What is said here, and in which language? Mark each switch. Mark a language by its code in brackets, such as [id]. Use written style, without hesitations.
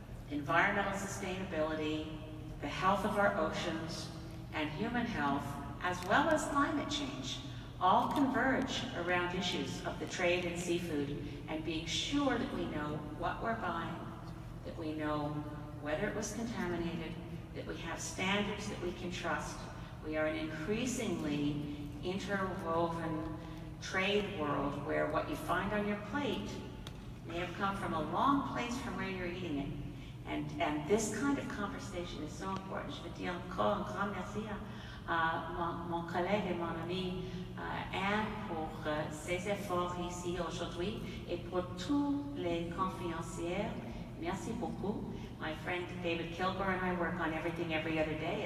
[en] environmental sustainability, the health of our oceans, and human health, as well as climate change, all converge around issues of the trade in seafood and being sure that we know what we're buying, that we know whether it was contaminated, that we have standards that we can trust. We are an increasingly interwoven trade world where what you find on your plate may have come from a long place from where you're eating it. And this kind of conversation is so important. [fr] Je veux dire encore un grand merci à mon collègue et mon ami Anne pour ses efforts ici aujourd'hui et pour tous les conférenciers. Merci beaucoup. [en] My friend David Kilgore and I work on everything every other day.